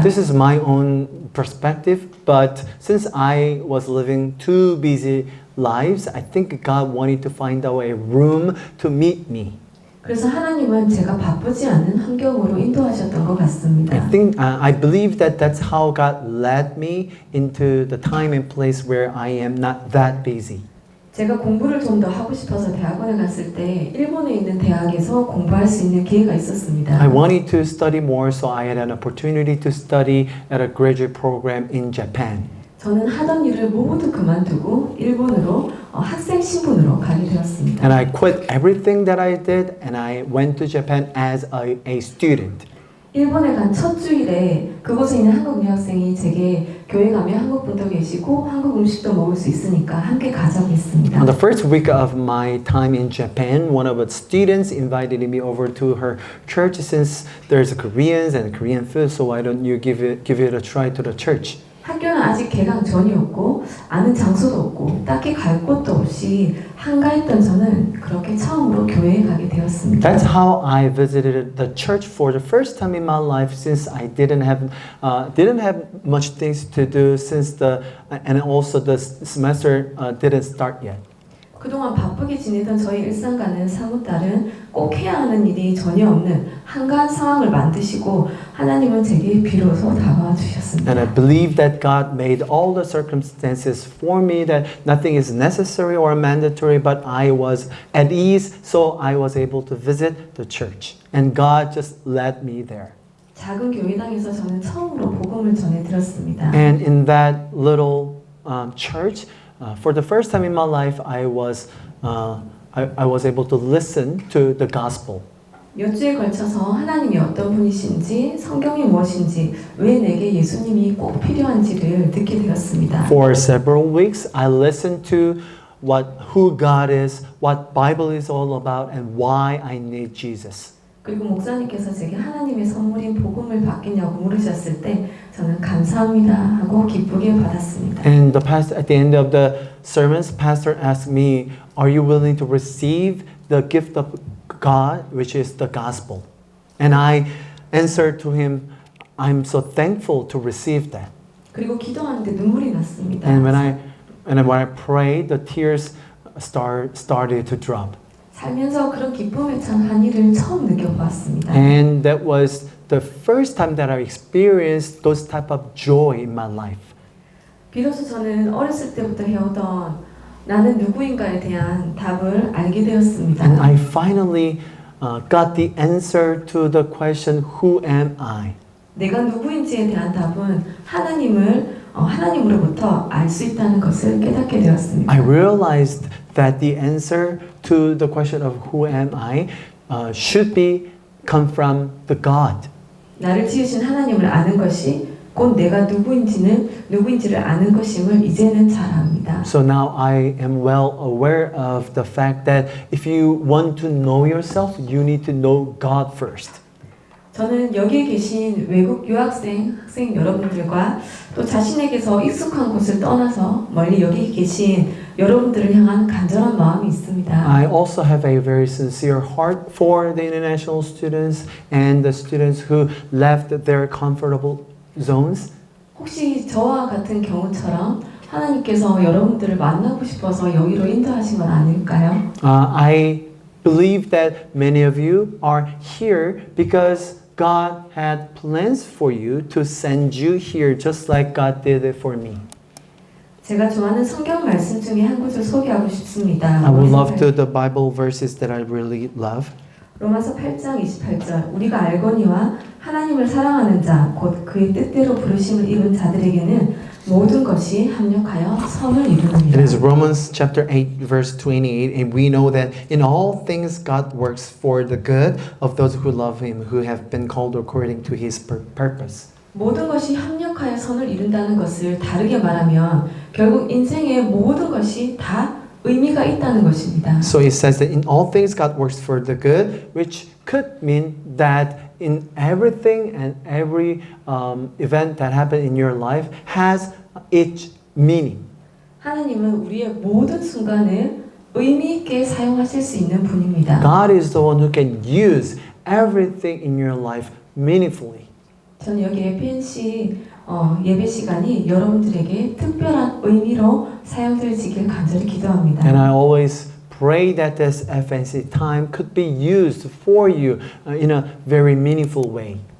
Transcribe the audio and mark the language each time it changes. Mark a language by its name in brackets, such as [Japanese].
[English] This is my own perspective, but since I was living two busy lives, I think God wanted to find out a room to meet me. [Korean] 그래서 하나님은 제가 바쁘지 않은 환경으로 인도하셨던 것 같습니다. [English] I believe that that's how God led me into the time and place where I am not that busy. [Korean] 제가 공부를 좀 더 하고 싶어서 대학원에 갔을 때 일본에 있는 대학에서 공부할 수 있는 기회가 있었습니다. [English] I wanted to study more, so I had an opportunity to study at a graduate program in Japan. [Korean] 저는 하던 일을 모두 그만두고 일본으로 학생 신분으로 가게 되었습니다. [English] And I quit everything that I did and I went to Japan as a student. [Korean] 일본에 간 첫 주일에 그곳에 있는 한국 유학생이 제게 교회 가면 한국 분도 계시고 한국 음식도 먹을 수 있으니까 함께 가자고 했습니다. [English] On the first week of my time in Japan, one of the students invited me over to her church since there's Koreans and Korean food, so why don't you give it a try to the church? [Korean] 학교는 아직 개강 전이었고 아는 장소도 없고 딱히 갈 곳도 없이 한가했던 저는 그렇게 처음으로 교회에 가게 되었습니다. [English] That's how I visited the church for the first time in my life since I didn't have much things to do and also the semester didn't start yet. [Korean] 그동안 바쁘게 지내던 저희 일상과는 사뭇 다른 꼭 해야 하는 일이 전혀 없는 한가한 상황을 만드시고 하나님은 제게 비로소 다가와 주셨습니다. [English] And I believe that God made all the circumstances for me that nothing is necessary or mandatory, but I was at ease, so I was able to visit the church. And God just led me there. [Korean] 작은 교회당에서 저는 처음으로 복음을 전해 들었습니다. [English] And in that little church, for the first time in my life, I was able to listen to the gospel. [Korean] 몇 주에 걸쳐서 하나님이 어떤 분이신지, 성경이 무엇인지, 왜 내게 예수님이 꼭 필요한지를 듣게 되었습니다. [English] For several weeks, I listened to who God is, what Bible is all about, and why I need Jesus. [Korean] 그리고 목사님께서 제게 하나님의 선물인 복음을 받겠냐고 물으셨을 때 저는 감사합니다 하고 기쁘게 받았습니다. [English] And at the end of the sermons, pastor asked me, "Are you willing to receive the gift of God, which is the gospel?" And I answered to him, "I'm so thankful to receive that." [Korean] 그리고 기도하는데 눈물이 났습니다. [English] And when I prayed, the tears started to drop. [Korean] 살면서 그런 기쁨에 찬 한일을 처음 느껴보았습니다. [English] And that was the first time that I experienced those type of joy in my life. [Korean] 비로소 저는 어렸을 때부터 해오던 나는 누구인가에 대한 답을 알게 되었습니다. [English] And I finally got the answer to the question, who am I? [Korean] 내가 누구인지에 대한 답은 하나님으로부터 알 수 있다는 것을 깨닫게 되었습니다. [English] I realized that the answer to the question of who am I should come from the God. [Korean] 나를 지으신 하나님을 아는 것이 곧 내가 누구인지를 아는 것임을 이제는 잘 압니다. [English] So now I am well aware of the fact that if you want to know yourself, you need to know God first. [Korean] 저는 여기에 계신 외국 학생 여러분들과 또 자신에게서 익숙한 곳을 떠나서 멀리 여기 계신 여러분들을 향한 간절한 마음이 있습니다. [English] I also have a very sincere heart for the international students and the students who left their comfortable zones. [Korean] 혹시 저와 같은 경우처럼 하나님께서 여러분들을 만나고 싶어서 여기로 인도하신 건 아닐까요? [English] I believe that many of you are here because God had plans for you to send you here just like God did it for me. [Korean] 제가 좋아하는 성경 말씀 중에 한 구절 소개하고 싶습니다. [English] I would love to the Bible verses that I really love. [Korean] 로마서 8장 28절 우리가 알거니와 하나님을 사랑하는 자 곧 그의 뜻대로 부르심을 입은 자들에게는 모든 것이 합력하여 선을 [English] It [Korean] 이루느니라. [English] is Romans chapter 8 verse 28, and we know that in all things God works for the good of those who love Him, who have been called according to His purpose. [Korean] 모든 것이 합력하여 선을 이룬다는 것을 다르게 말하면 결국 인생의 모든 것이 다 의미가 있다는 것입니다. [English] So it says that in all things God works for the good, which could mean that in everything and every event that happened in your life has its meaning. [Korean] 하나님은 우리의 모든 순간을 의미 있게 사용하실 수 있는 분입니다. [English] God is the one who can use everything in your life meaningfully. [Korean] 저는 여기 FNC 예배 시간이 여러분들에게 특별한 의미로 사용되어지길 간절히 기도합니다. [English] And I always pray that this FNC time could be used for you in a very meaningful way.